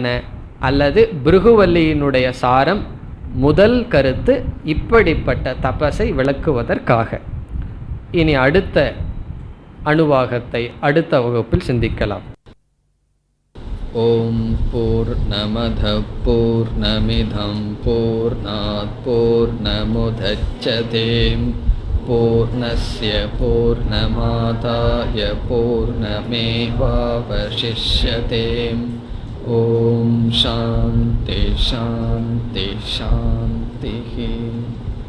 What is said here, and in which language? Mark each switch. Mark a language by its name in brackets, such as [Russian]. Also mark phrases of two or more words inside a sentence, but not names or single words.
[Tamil] அல்லது பிருகுவல்லியினுடைய சாரம் முதல் கருத்து இப்படிப்பட்ட தபஸை விளக்குவதற்காக. இனி அடுத்த அணுவாகத்தை அடுத்த வகுப்பில் சிந்திக்கலாம். [Sanskrit] ॐ पूर्णमदः पूर्णमिदं पूर्णात् पूर्णमुदच्यते पूर्णस्य पूर्णमादाय पूर्णमेवावशिष्यते. ॐ शान्ति शान्ति शान्ति.